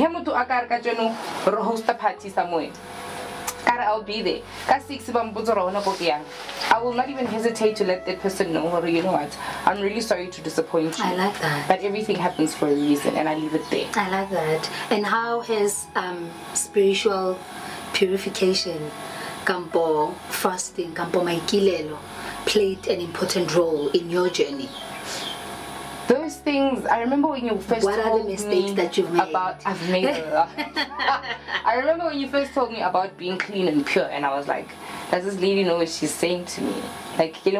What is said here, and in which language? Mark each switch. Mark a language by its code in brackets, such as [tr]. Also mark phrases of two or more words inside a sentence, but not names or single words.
[en] Host a party somewhere. I'll be there. I will not even hesitate to let that person know, you know what, I'm really sorry to disappoint you. I like that. But everything happens for a reason, and I leave it there. I like that. And how has spiritual purification, [tn] kampo fasting, kampo maikilelo, [en] played an important role in your journey? Those things, I remember when you first what told are the mistakes me that you've made? I've made a lot. I remember when you first told me about being clean and pure, and I was like, does this lady know what she's saying to me? Like,